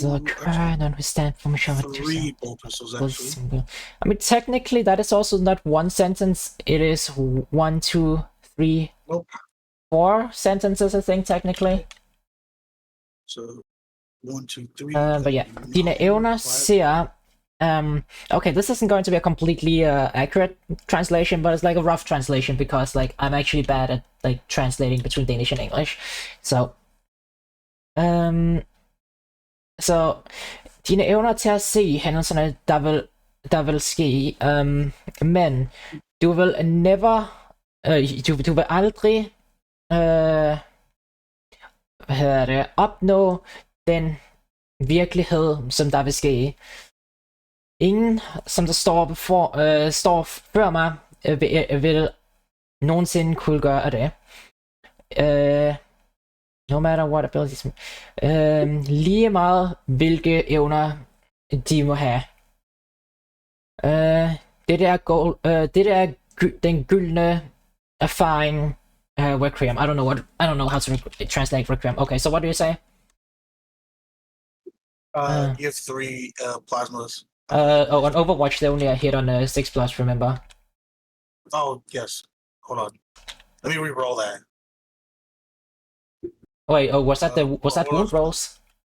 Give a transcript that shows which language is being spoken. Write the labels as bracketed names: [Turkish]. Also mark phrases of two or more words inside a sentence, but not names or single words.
[English] the cry, none who stand for me shall 3 bolt pistols, actually. I mean, technically, that is also not one sentence. It is 1, 2, 3, Nope. 4 sentences, I think, technically. So 1, 2, 3. But yeah, [Danish] Dine evner ser. [English] Okay, this isn't going to be a completely accurate translation, but it's like a rough translation because like I'm actually bad at like translating between Danish and English. So, [Danish] dine evner til at se hændelserne, der vil ske, men du vil never, du vil aldrig, hvad hedder det, opnå den virkelighed, som der vil ske. Ingen, som der står før mig, vil nogensinde kunne gøre det. [English] No matter what abilities. [Danish] Lige meget hvilke evner de må have. Det der er den gyldne erfaring. [English] Requiem. I don't know how to translate Requiem. Okay, so what do you say? You have 3 plasmas. On Overwatch they only hit on 6+, remember? Oh yes. Hold on. Let me re-roll that. Wait, was that wound rolls?